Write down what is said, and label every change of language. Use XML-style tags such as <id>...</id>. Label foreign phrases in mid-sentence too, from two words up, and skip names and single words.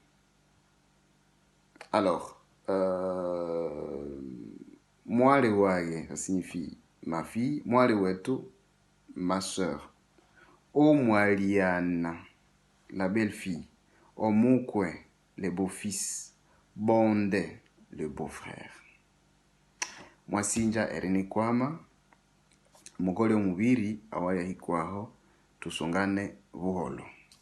<fr>Alors,</fr> <luy>Mwale wage,</luy> <fr>ça signifie ma fille.</fr> <luy>Mwale wetu,</luy> <fr>ma soeur. Omwaliana, la belle-fille. Omukwe, le beau-fils. Bonde, le beau-frère.</fr> <luy>Mwasinja erini kwama. Mugole mubiri awaya hikwaho. Tusongane buholo.</luy>